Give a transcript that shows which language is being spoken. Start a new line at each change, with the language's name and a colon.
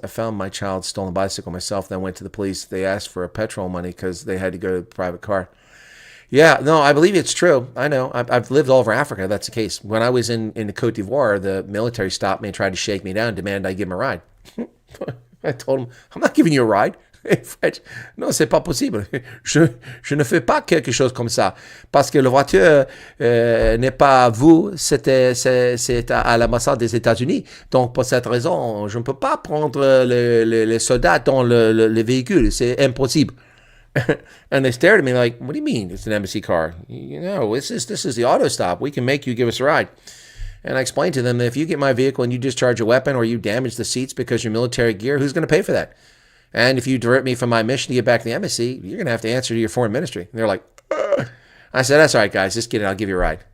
English: I found my child's stolen bicycle myself, then went to the police. They asked for a petrol money because they had to go to a private car. Yeah, no, I believe it's true. I know. I've lived all over Africa. That's the case. When I was in the Côte d'Ivoire, the military stopped me and tried to shake me down, demanded I give him a ride. I told him, I'm not giving you a ride.
French: Non, c'est pas possible. Je ne fais pas quelque chose comme ça. Parce que la voiture n'est pas à vous, c'est à l'ambassade des États-Unis. Donc, pour cette raison, je ne peux pas prendre les soldats dans le véhicule. C'est impossible.
English: And they stared at me like, what do you mean it's an embassy car? You know, this is the auto stop. We can make you give us a ride. And I explained to them that if you get my vehicle and you discharge a weapon or you damage the seats because you're military gear, who's going to pay for that? And if you divert me from my mission to get back to the embassy, you're going to have to answer to your foreign ministry. And they're like, ugh. I said, that's all right, guys. Just get it. I'll give you a ride.